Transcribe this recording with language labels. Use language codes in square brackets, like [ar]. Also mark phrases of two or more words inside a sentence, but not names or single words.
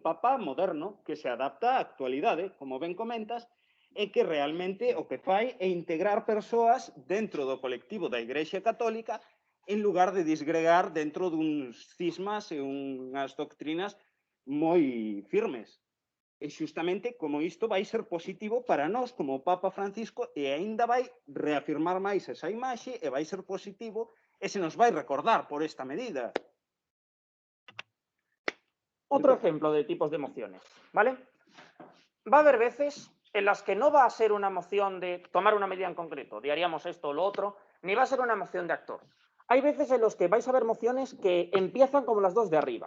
[gl] Papa moderno que se adapta á actualidade, como ben comentas, e que realmente o que fai é integrar persoas dentro do colectivo da Igrexa Católica en lugar de disgregar dentro duns cismas e unhas doctrinas moi firmes. E xustamente como isto vai ser positivo para nós como Papa Francisco e aínda vai reafirmar máis esa imaxe e vai ser positivo e se nos vai recordar por esta medida. [es] Otro ejemplo de tipos de mociones, ¿vale? Va a haber veces en las que no va a ser una moción de tomar una medida en concreto, de haríamos esto o lo otro, ni va a ser una moción de actor. Hay veces en los que vais a ver mociones que empiezan como las dos de arriba.